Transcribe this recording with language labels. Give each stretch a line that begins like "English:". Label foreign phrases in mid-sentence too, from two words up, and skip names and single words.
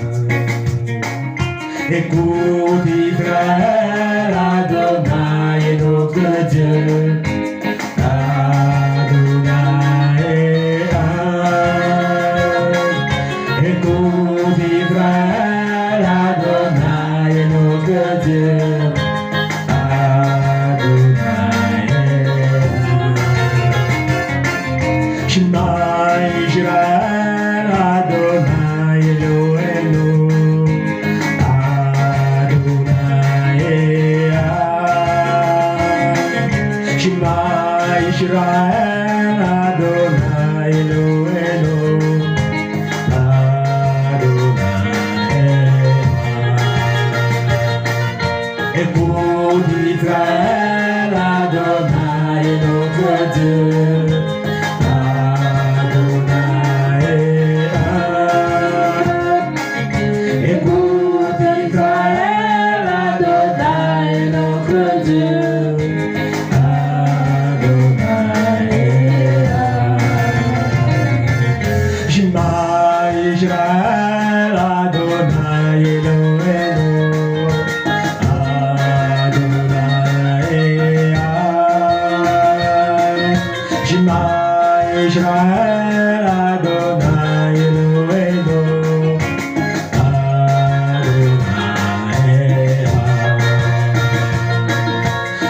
French: Écoute Israël, Adonai est notre Dieu, Adonai est un. Écoute Israël, Adonai est notre Dieu, Adonai est un.
Hebrew: שמע ישראל, אדוני אלוהינו אדוני אחד. שמע ישראל, אדוני אלוהינו אדוני אחד.
French: Écoute Israël, Adonai est notre Dieu, Adonai est un. Écoute Israël, Adonai est notre Dieu, Adonai est un.
Hebrew: שמע ישראל, אדוני אלוהינו אדוני אחד. שמע ישראל, אדוני אלוהינו אדוני אחד.